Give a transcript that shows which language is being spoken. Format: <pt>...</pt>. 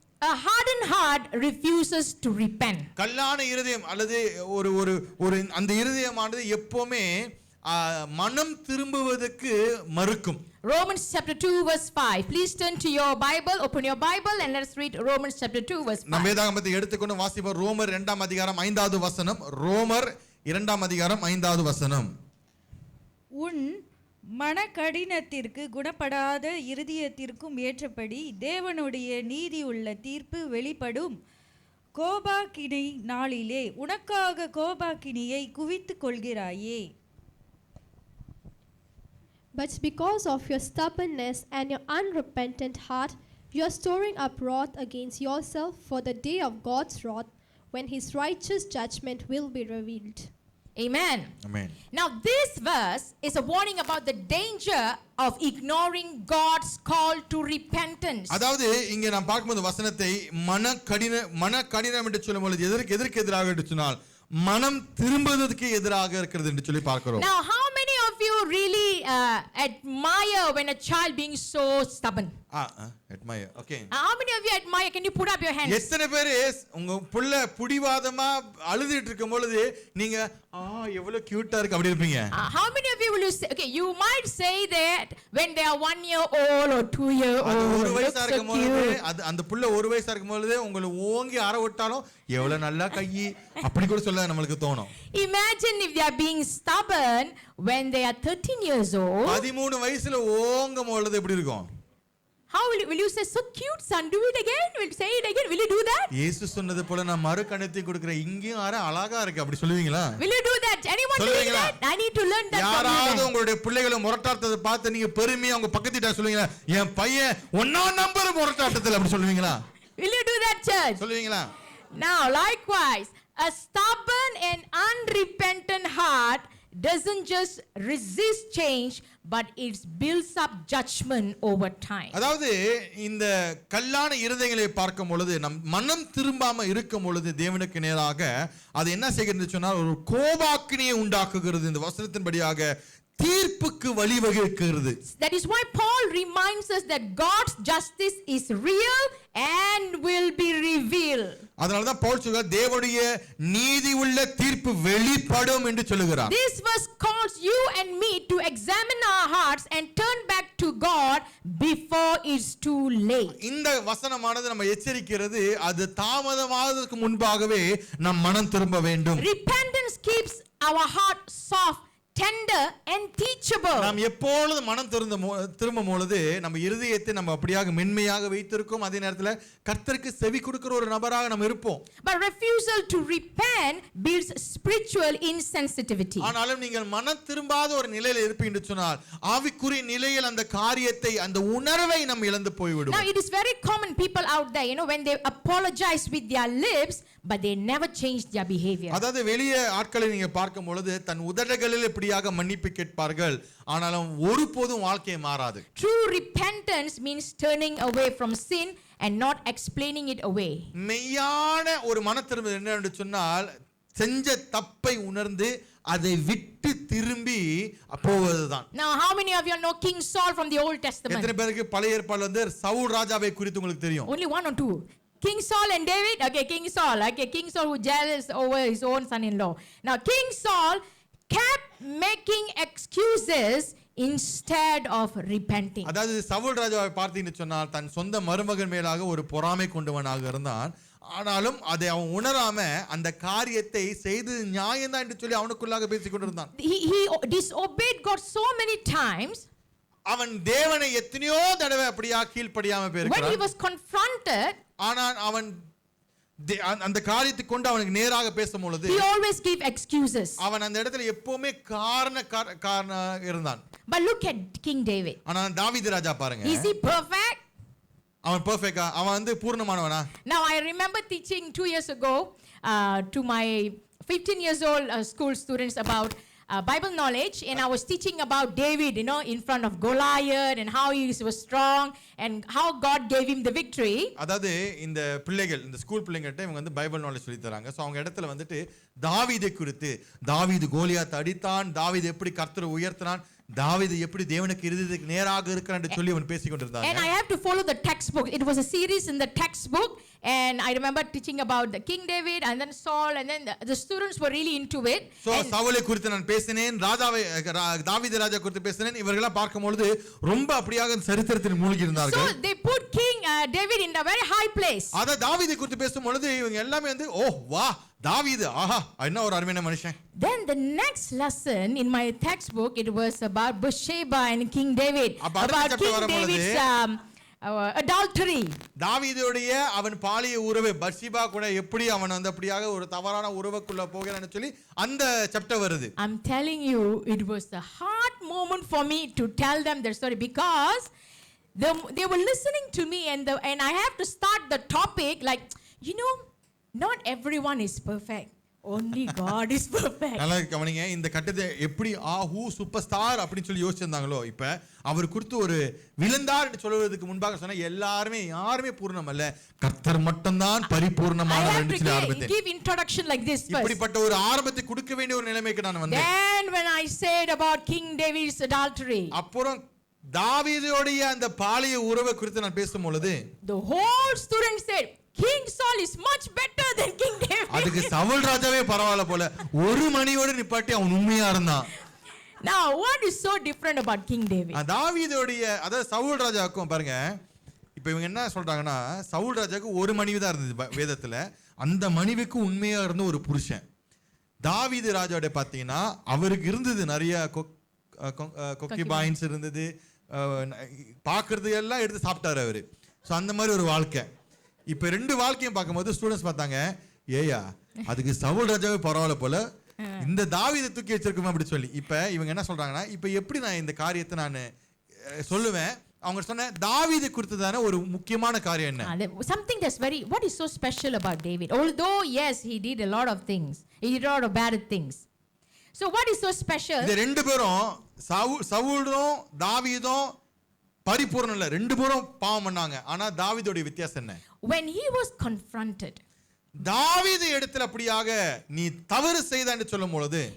<en>a hardened heart refuses to repent.</en> <ta>கல்லான இருதயம் அல்லது ஒரு அந்த இருதயமானது எப்பவுமே மனம் திரும்புவதற்கு மறுக்கும்.</ta> <en>Romans chapter 2 verse 5. Please turn to your Bible, open your Bible and let's read Romans chapter 2 verse 5.</en> <ta>நம்ம வேதாகமத்தை எடுத்துக்கொண்டு வாசிப்போம். ரோமர் 2ஆம் அதிகாரம் 5வது வசனம். ரோமர் 2ஆம் அதிகாரம் 5வது வசனம். உன் மனக்கடினத்திற்கு குணப்படாத இருதயத்திற்கும் ஏற்றபடி தேவனுடைய நீதியுள்ள தீர்ப்பு வெளிப்படும் கோபாக்கினை நாளிலே உனக்காக கோபாக்கினியை குவித்துக் கொள்கிறாயே.</ta> <en>But because of your stubbornness and your unrepentant heart, you are storing up wrath against yourself for the day of God's wrath, when his righteous judgment will be revealed. Amen. Amen. Now this verse is a warning about the danger of ignoring God's call to repentance.</en> <ta>அதாவது இங்கே நாம் பார்க்கும்போது வசனத்தை மனக்கடினம் என்று சொல்லும்போது எதற்கு எதிராக என்று சொன்னால் மனம் திரும்புவதற்கு எதிராக இருக்கிறது என்று சொல்லி பார்க்கிறோம்.</ta> <en>Now how many of you really admire when a child being so stubborn? admire. Okay. How many of you admire? Can you put up your hands?</en> <ta>எத்தனை பேர் உங்க புள்ள புடிவாதமா அழுதுட்டு இருக்கும் பொழுது நீங்க எவ்வளவு கியூட்டா இருக்கு அப்படி இருப்பீங்க?</ta> <en>How many of you will you say, okay, you might say that when they are 1 year old or 2 year old.</en> <ta>ஒரு வயசா இருக்கும் பொழுது அந்த புள்ள ஒரு வயசா இருக்கும் பொழுது உங்களை ஓங்கி அற விட்டாலும் எவ்வளவு நல்லா கையி அப்படி கூட சொல்ல நமக்கு தோணும்.</ta> <en>Imagine if they are being stubborn when they are 13 years old.</en> <ta>13 வயசுல ஓங்கும் பொழுது எப்படி இருக்கும்?</ta> <en>How will you say, so cute son, do it again? Will say it again? Will you do that?</en> <ta>இயேசு சொன்னது போல நான் மறு கணத்தை கொடுக்கிறேன், இங்கேயும் அழகா இருக்கு அப்படி சொல்லுவீங்களா?</ta> <en>Will you do that? Anyone doing that? I need to learn that.</en> <ta>யாராவது உங்களுடைய பிள்ளைகளை முரட்டாட்டத்தை பார்த்து நீங்க பெருமையா உங்க பக்கத்திட்ட சொல்லுவீங்களா, என் பையன் 1ஆம் நம்பர் முரட்டாட்டத்தில் அப்படி சொல்லுவீங்களா?</ta> <en>Will you do that, church?</en> <ta>சொல்லுவீங்களா?</ta> <en>Now likewise, a stubborn and unrepentant heart doesn't just resist change, but it builds up judgment over time.</en> <ta>அதாவது இந்த கல்லான இருதயங்களை பார்க்கும் பொழுது நம் மனம் திரும்பாம இருக்கும் பொழுது தேவனுக்கு நேராக அது என்ன செய்கிறது சொன்னால் ஒரு கோபாக்கினியை உண்டாக்குகிறது. இந்த வசனத்தின்படியாக தீர்ப்புக்கு வழிவகுக்கிறது.</ta> <en>That is why Paul reminds us that God's justice is real and will be revealed.</en> <ta>அதனால தான் பவுல் சொல்றார் தேவனுடைய நீதி உள்ள தீர்ப்பு வெளிப்படும் என்று சொல்கிறார்.</ta> <en>This verse calls you and me to examine our hearts and turn back to God before it's too late.</en> <ta>இந்த வசனமானது நம்ம எச்சரிக்கிறது அது தாமதமாவதற்கு முன்பாகவே நம் மனம் திரும்ப வேண்டும்.</ta> <en>Repentance keeps our heart soft, tender and teachable.</en> <ta>நாம் எப்பொழுது மனம் திரும்பும் பொழுது நம்ம இருதயத்தை நம்ம அப்படியாக மென்மையாக வைத்திருக்கோம். அதே நேரத்தில் கர்த்தருக்கு செவி கொடுக்கிற ஒரு நபராக நாம் இருப்போம்.</ta> <en>But refusal to repent builds spiritual insensitivity.</en> <ta>ஆனாலும் நீங்கள் மனம் திரும்பாத ஒரு நிலையில் இருப்பீங்க என்று சொன்னால் ஆவிக்குரிய நிலையில் அந்த காரியத்தை அந்த உணர்வை நாம் இழந்து போய்விடுவோம்.</ta> <en>Now it is very common people out there, when they apologize with their lips but they never change their behavior.</en> <ta>அதாவது வெளியே ஆட்களை நீங்க பார்க்கும் பொழுது தன் உதடுகளில் இப்படியாக மன்னிப்பு கேட்பார்கள், ஆனாலும் ஒருபோதும் வாழ்க்கை மாறாது.</ta> <en>True repentance means turning away from sin and not explaining it away.</en> <ta>மெய்யான ஒரு மனத்திரும்புதல் என்ன என்று சொன்னால் செஞ்ச தப்பை உணர்ந்து அதை விட்டு திரும்பி போவதுதான்.</ta> <en>Now how many of you know King Saul from the Old Testament?</en> <ta>எத்தனை பேருக்கு பழைய ஏற்பாடுல வந்து சவுல் ராஜாவை குறித்து உங்களுக்கு தெரியும்?</ta> <en>Only one or two. King Saul and David? Okay, King Saul who jealous over his own son-in-law. Now King Saul kept making excuses instead of repenting.</en> <ta>அதாவது சவுல் ராஜாவை பார்த்தீங்கன்னு சொன்னால் தன் சொந்த மருமகன் மேலாக ஒரு பொறாமை கொண்டவனாக இருந்தான். ஆனாலும் அதை அவன் உணராம அந்த காரியத்தை செய்து நியாயம்தான் என்று சொல்லி அவனுக்குள்ளாக பேசிக் கொண்டிருந்தான்.</ta> <en>He disobeyed God so many times.</en> <ta>அவன் தேவனை எத்தனையோ தடவை அப்படியா கீழ்ப்படியாம</ta> <en>When he</en> <ta>போயிருக்கிறான்.</ta> <en>was confronted,</en> <ta>ஆனால் அவன் அந்த காரியத்தை கொண்டு அவனுக்கு நேராக பேசும் பொழுது</ta> <en>he always gave excuses.</en> <ta>அவன் அந்த இடத்துல எப்பவுமே காரண இருந்தான்.</ta> <en>But look at King David.</en> <ta>ஆனா தாவீது ராஜா பாருங்க,</ta> <en>Is he perfect?</en> <ta>அவன் பெர்ஃபெக்ட்டா? அவன் வந்து பூர்ணமானவனா?</ta> <en>Now I remember teaching 2 years ago to my 15 years old school students about Bible knowledge, and I was teaching about David, in front of Goliath and how he was strong and how God gave him the victory.</en> <ta>அதாவது இந்த பிள்ளைகள், இந்த school பிள்ளைங்கள்ட்ட இவங்க வந்து</ta> <en>Bible knowledge</en> <ta>சொல்லி தராங்க. So அவங்க இடத்துல வந்துட்டு தாவீதை குறித்து, தாவீது கோலியாத்தை அடித்தான், தாவீது எப்படி கர்த்தரை உயர்த்தினான், தாவீது எப்படி தேவனுக்கு இருதயத்துக்கு நேராக இருக்கிறான் என்று சொல்லி அவன் பேசிக் கொண்டிருந்தாங்க.</ta> <en>And I have to follow the textbook. It was a series in the textbook, and I remember teaching about the King David and then Saul, and then the students were really into it.</en> <ta>So சவுலை குறித்து நான் பேசினேன், தாவீது ராஜா குறித்து பேசினேன். இவர்களெல்லாம் பார்க்கும்போது ரொம்ப அப்படியாக சரித்திரத்தில் மூழ்கி இருந்தார்கள்.</ta> <en>So they put King David in a very high place.</en> <ta>அத தாவீதை குறித்து பேசும்பொழுது இவங்க எல்லாமே வந்து வா தாவீது, ஆஹா என்ன ஒரு அருமையான மனுஷன்.</ta> <en>Then the next lesson in my textbook, it was about Bathsheba and King David, about King David's adultery.</en> <ta>தாவீதுடைய அவன் பாலிய உறவு பத்ஷிபா கூட எப்படி அவன் வந்து அப்படியாக ஒரு தவறான உறவுக்குள்ள போகிறான்னு சொல்லி அந்த சாப்டர் வருது.</ta> <en>I'm telling you, it was a hard moment for me to tell them their story, because they were listening to me, and I have to start the topic like, not everyone is perfect. Only God is perfect.</en> <ta>நல்லா கவனிங்க, இந்த கட்டத்தை எப்படி super star அப்படின்னு சொல்லி யோசிச்சிருந்தாங்களோ, இப்ப அவர் குறித்து ஒரு விழுந்தார் என்று சொல்வதற்கு முன்பாக சொன்ன யாருமே பூர்ணம் அல்ல, கர்த்தர் மட்டும்தான் பரிபூர்ணமானவர் என்று சொல்லி ஆரம்பித்தேன்.</ta> <en>Give introduction like this first.</en> <ta>இப்படிப்பட்ட ஒரு ஆரம்பத்தை கொடுக்க வேண்டிய ஒரு நிலைமைக்கு நான் வந்தேன்.</ta> <en>Then when I said about King David's adultery,</en> <ta>அப்புறம் தாவீதுடைய அந்த பாலிய உறவை குறித்து நான் பேசும் பொழுது</ta> <en>the whole student said King Saul is much better than King David.</en> <ta>அதுக்கு சவுல் ராஜாவே பரவாயில்லை போல, ஒரு மணியோட நிப்பாட்டி அவன் உண்மையா இருந்தான். Now what is so different about King David? தாவீதுடைய அதாவது சவுல் ராஜாவுக்கும் பாருங்க, இப்போ இவங்க என்ன சொல்றாங்கன்னா சவுல் ராஜாவுக்கு ஒரு மனைவி தான் இருந்தது வேதத்துல, அந்த மனைவிக்கு உண்மையா இருந்த ஒரு புருஷன். தாவீது ராஜாவோட பார்த்தீங்கன்னா அவருக்கு இருந்தது நிறைய கொக்கிபாயின்ஸ் இருந்தது, பார்க்கறது எல்லாம் எடுத்து சாப்பிட்டாரு அவரு. ஸோ அந்த மாதிரி ஒரு வாழ்க்கை. இப்போ ரெண்டு வாழ்க்கையும் பார்க்கும்போது ஸ்டூடெண்ட்ஸ் பார்த்தாங்க, ஏயா அதுக்கு சவுல் ராஜாவே பரவாயில்ல போல, இந்த தாவீதை தூக்கி வச்சிருக்கோம் அப்படி சொல்லி. இப்போ இவங்க என்ன சொல்றாங்கன்னா, இப்போ எப்படி நான் இந்த காரியத்தை நான் சொல்லுவேன், அவங்க சொன்ன தாவீது குறித்ததான ஒரு முக்கியமான காரியம் என்ன?</ta> <en>Something that's what is so special about David? Although yes, he did a lot of things, he did a lot of bad things. So what is so special?</en> <ta>இந்த ரெண்டு பேரும் சவுலும் தாவீதும் பரிபூர்ணம் இல்ல, ரெண்டு பேரும் பாவம் பண்ணாங்க. ஆனா தாவீதுடைய வித்தியாசம் என்ன?</ta> <en>When he was confronted,</en> <ta>தாவீது இடத்துல அப்படியாக நீ தவறு செய்தான்னு சொல்லும் பொழுது</ta>